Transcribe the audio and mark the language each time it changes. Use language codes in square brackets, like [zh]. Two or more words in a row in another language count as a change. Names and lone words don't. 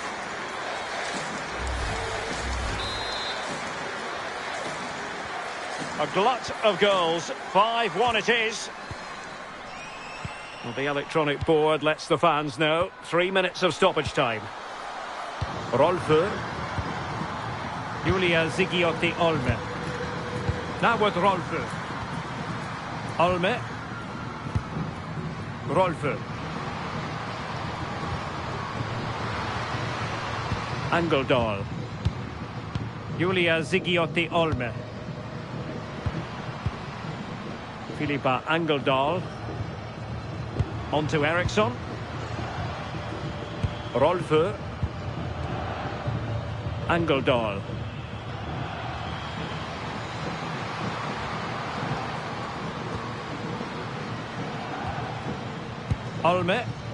[en] A glut of goals. 5-1 it is. Well, the electronic board lets the fans know. 3 minutes of stoppage time. Rolfö. Julia Zigiotti Olme. Now with Rolfö. Olme. Rolfö. Angeldal. Julia Zigiotti Olme. Filippa Angeldal. On to Eriksson. Rolfö. Angeldal. Olme.